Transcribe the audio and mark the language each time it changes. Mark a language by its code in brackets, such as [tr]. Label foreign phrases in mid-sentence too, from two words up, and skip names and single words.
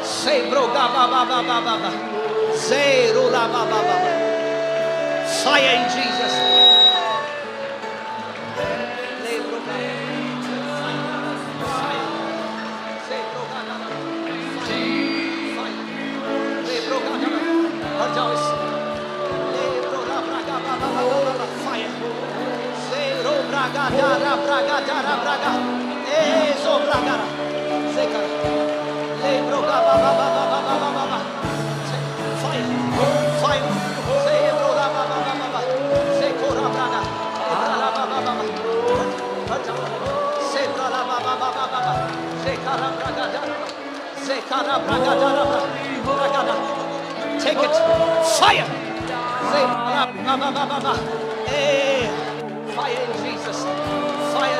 [en] Say bro ga ba ba ba ba ba ba, say ro la ba ba ba ba, fire in Jesus name. Lay bro ga, fire, say bro ga ga, fire, lay bro ga ga, [hi] हट जाओ इस, lay bro la braga ba ba ba ba ba, [en] fire. Braga, dara, braga, dara, braga, so braga, seka, le broga, ba ba ba ba ba ba ba ba, fire, fire, say broga, ba ba ba ba ba, say kora braga, brala ba ba ba ba, say brala ba ba ba ba ba ba, say kara braga dara, say kara braga dara, braga dara, take it, fire, say brala ba ba ba ba ba, fire in Jesus, fire